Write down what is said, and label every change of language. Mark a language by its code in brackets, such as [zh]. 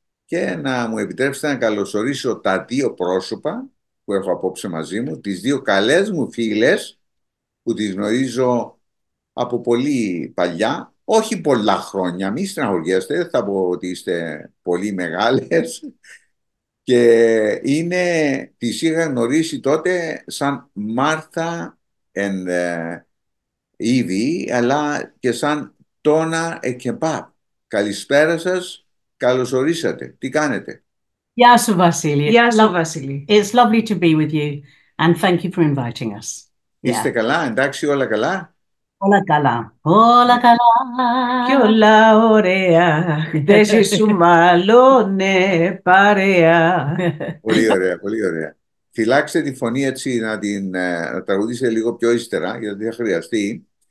[el] Και να μου επιτρέψετε να καλωσορίσω τα δύο πρόσωπα που έχω απόψε μαζί μου, τις δύο καλές μου φίλες, που τις γνωρίζω από πολύ παλιά, όχι πολλά χρόνια, μη στεναχωριέστε, δεν θα πω ότι είστε πολύ μεγάλες, και τις είχα γνωρίσει τότε σαν Μάρθα and Ήβη, αλλά και σαν Τόνα Εκεμπάπ. Καλησπέρα σας, καλώς ορίσατε. Τι κάνετε? Γεια σου, Βασίλη. Γεια σου, Βασίλη. [en] It's lovely to be with you and thank you for inviting us. [el] Είστε καλά, εντάξει, όλα καλά? Όλα καλά. Όλα καλά. Κι όλα ωραία. Χτες σου μάλλονε παρέα. Πολύ ωραία, πολύ ωραία. Φυλάξτε τη φωνή έτσι να τραγουδήσετε λίγο πιο ύστερα, γιατί θα χρειαστεί.